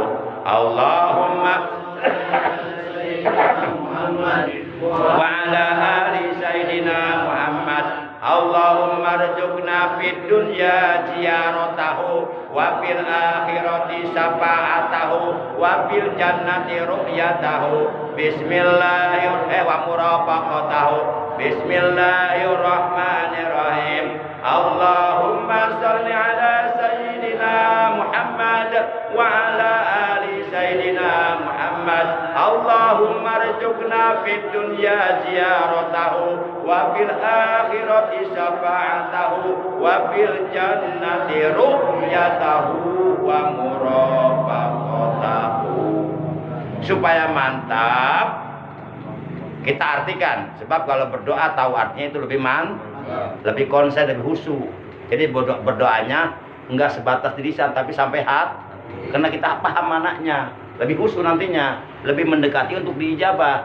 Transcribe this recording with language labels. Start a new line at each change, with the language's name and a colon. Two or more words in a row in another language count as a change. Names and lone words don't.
Arabic: اللهم وعلى آل سيدنا محمد. اللهم ارزقنا في الدنيا زيارته وفي الآخرة شفاعته وفي الجنة رؤيته. بسم الله الرحمن الرحيم ومرافقته. بسم الله الرحمن الرحيم. اللهم صل على سيدنا محمد وعلى آل سيدنا محمد. اللهم ارزقنا في الدنيا زيارته وفي الآخرة شفاعته وفي الجنة رؤيته ومرافقته.
Indonesian: Supaya mantap kita artikan, sebab kalau berdoa tahu artinya itu lebih lebih konsen, lebih khusyuk. Jadi berdoanya enggak sebatas di lisan tapi sampai hati, karena kita paham maknanya, lebih khusyuk nantinya, lebih mendekati untuk diijabah.